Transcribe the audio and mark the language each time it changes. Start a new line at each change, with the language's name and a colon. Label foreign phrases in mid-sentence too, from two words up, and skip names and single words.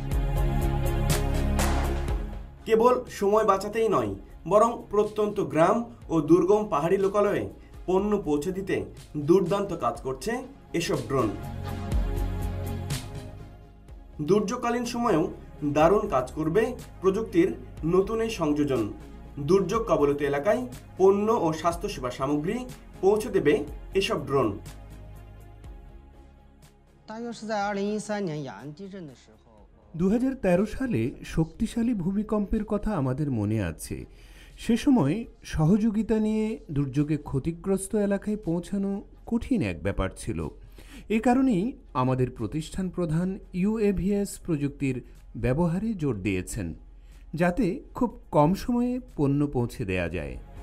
Bangla: কেবল সময় বাঁচাতেই নয়, বরং প্রত্যন্ত গ্রাম ও দুর্গম পাহাড়ি লোকালয়ে পণ্য পৌঁছে দিতে দুর্দান্ত কাজ করছে এসব ড্রোন। দুর্যোগকালীন সময়েও দারুণ কাজ করবে প্রযুক্তির নতুন এই সংযোজন। দুর্যোগ কবলিত এলাকায় পণ্য ও স্বাস্থ্যসেবা সামগ্রী পৌঁছে দেবে এসব ড্রোন।
Chinese: 大约是在2013年雅安地震的时候。
Bangla: 2013 সালে শক্তিশালী ভূমিকম্পের কথা আমাদের মনে আছে। সে সময় সহযোগিতা নিয়ে দুর্যোগে ক্ষতিগ্রস্ত এলাকায় পৌঁছানো কঠিন এক ব্যাপার ছিল। এ কারণেই আমাদের প্রতিষ্ঠান প্রধান UAVS প্রযুক্তির ব্যবহারে জোর দিয়েছেন, যাতে খুব কম সময়ে পণ্য পৌঁছে দেয়া যায়।